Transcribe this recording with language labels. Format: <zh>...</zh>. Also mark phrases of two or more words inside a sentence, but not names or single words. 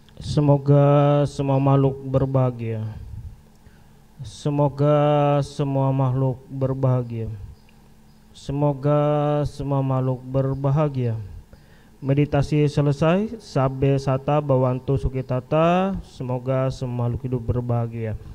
<id>Semoga semua makhluk berbahagia. Semoga semua makhluk berbahagia. Semoga semua makhluk berbahagia. Meditasi selesai.</id> <pi>Sabbe sata bawantu sukitata.</pi> <id>Semoga semua makhluk hidup berbahagia.</id>